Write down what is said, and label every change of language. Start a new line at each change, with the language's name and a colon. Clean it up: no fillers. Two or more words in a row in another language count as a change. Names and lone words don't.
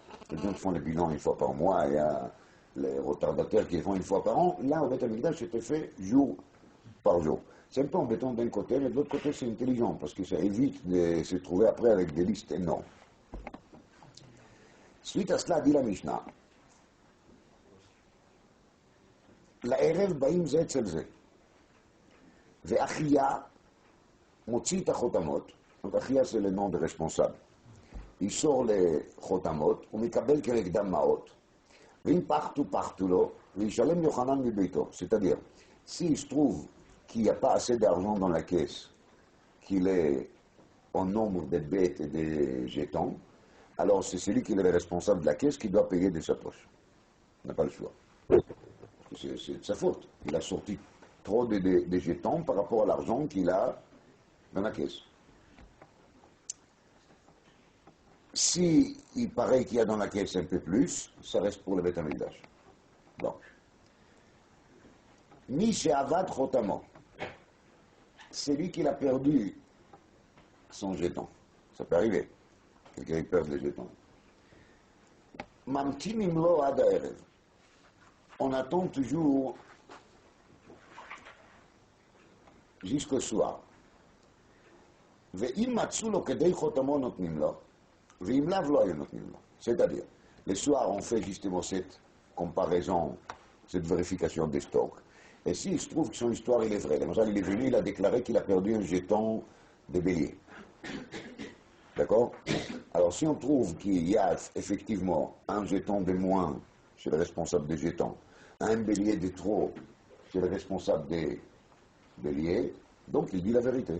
French: Les gens font le bilan une fois par mois, il y a les retardataires qui les font une fois par an. Là, au Beth Amikdash, c'était fait jour par jour. C'est un peu embêtant d'un côté, mais de l'autre côté, c'est intelligent, parce que ça évite de se trouver après avec des listes énormes. Suite à cela, dit la Mishnah,
Hebrew: לערב באים זה אצל זה, ואחיה מוציא את החותמות,
French: donc אחיה c'est le nom de responsable, il sort les
Hebrew: חותמות, הוא מקבל כנגדם מעות, ואם פחתו לו, וישלם יוחנן מביתו,
French: c'est-à-dire, s'il se trouve qu'il n'y a pas assez d'argent dans la caisse, qu'il est au nombre des bêtes et des jetons, alors c'est celui qui est le responsable de la caisse qui doit payer de sa poche. Il n'a pas le choix. C'est de sa faute. Il a sorti trop de jetons par rapport à l'argent qu'il a dans la caisse. Si il paraît qu'il y a dans la caisse un peu plus, ça reste pour le Beth Amikdash. Bon.
Hebrew: מי שאבד חותמו.
French: C'est lui qui a perdu son jeton. Ça peut arriver. Quelqu'un perd les jetons.
Hebrew: ממתינין לו עד הערב.
French: On attend toujours jusqu'au soir.
Hebrew: ואם מצאו לו כדי חותמו נותנים לו, ואם לאו לא היו נותנים לו.
French: C'est-à-dire, le soir on fait justement cette comparaison, cette vérification des stocks. Et s'il se trouve que son histoire il est vraie, il est venu, il a déclaré qu'il a perdu un jeton de bélier. D'accord? Alors si on trouve qu'il y a effectivement un jeton de moins chez le responsable des jetons, un bélier de trop chez le responsable des béliers, donc il dit la vérité.